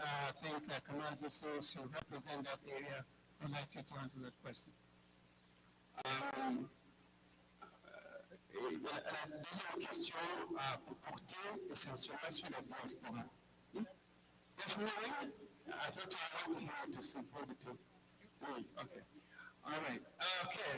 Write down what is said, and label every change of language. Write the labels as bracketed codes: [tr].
[en] I think Kamazi says you represent that area. I'd like you to answer that question. [fr] La deuxième question portait essentiellement sur la diaspora. [en] Yes, no, I thought I wanted to support it too. Okay. All right. Okay.